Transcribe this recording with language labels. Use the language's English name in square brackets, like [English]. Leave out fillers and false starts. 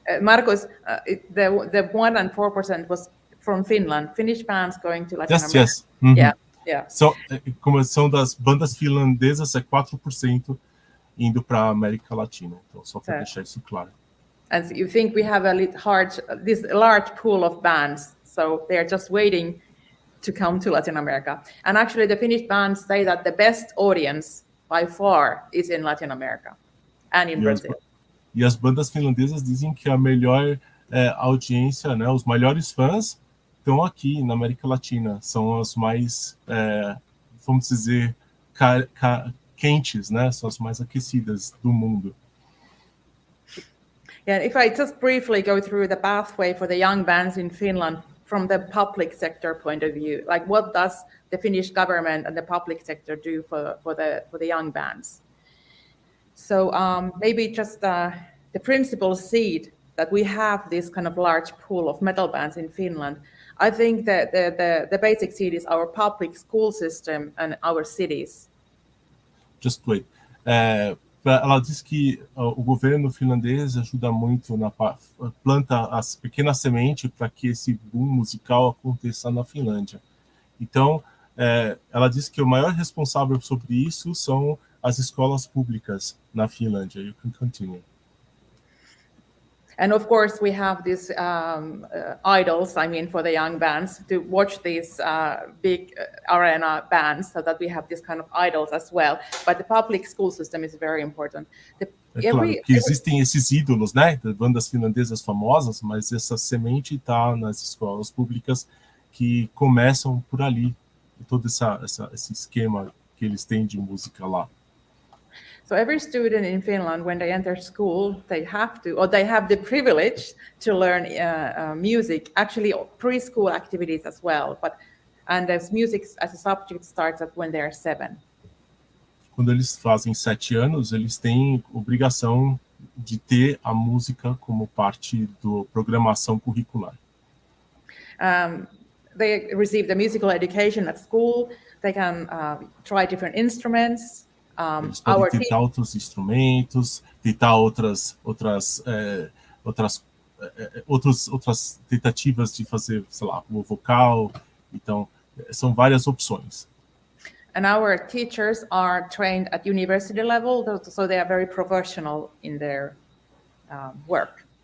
[English] Marcos, the 1 and 4% was from Finland, Finnish bands going to Latin America. Yes. Mm-hmm. Yeah. [Portuguese] Como são das bandas finlandesas, 4% indo para a América Latina. Então, só para deixar isso claro. [English] And you think we have this large pool of bands, so they are just waiting to come to Latin America. And actually, the Finnish bands say that the best audience by far is in Latin America and in Brazil. [Portuguese] E as bandas finlandesas dizem que a melhor audiência, né, os melhores fãs estão aqui na América Latina. São as mais, vamos dizer, quentes, né? São as mais aquecidas do mundo. [English] Yeah, if I just briefly go through the pathway for the young bands in Finland from the public sector point of view, like what does the Finnish government and the public sector do for the young bands? So maybe just the principal seed that we have this kind of large pool of metal bands in Finland. I think that the basic seed is our public school system and our cities. Just wait. [Portuguese] Ela diz que o governo finlandês ajuda muito planta as pequenas sementes para que esse boom musical aconteça na Finlândia. Então, ela diz que o maior responsável sobre isso são as escolas públicas na Finlândia. [English] You can continue. And of course, we have these idols, I mean, for the young bands to watch these big arena bands, so that we have this kind of idols as well. But the public school system is very important. [Portuguese] Claro que existem esses ídolos, né, das bandas finlandesas famosas, mas essa semente está nas escolas públicas que começam por ali, todo esse esquema que eles têm de música lá. [English] So every student in Finland, when they enter school, they have the privilege to learn music, actually preschool activities as well. And as music as a subject starts at when they are 7. [Portuguese] Quando eles fazem 7 anos, eles têm obrigação de ter a música como parte da programação curricular. [English] They receive the musical education at school. They can try different instruments. [Portuguese] Eles podem tentar outros instrumentos, tentar outras tentativas de fazer, sei lá, o vocal. Então, são várias opções. [English] And our teachers are trained at university level, so they are very professional in their work.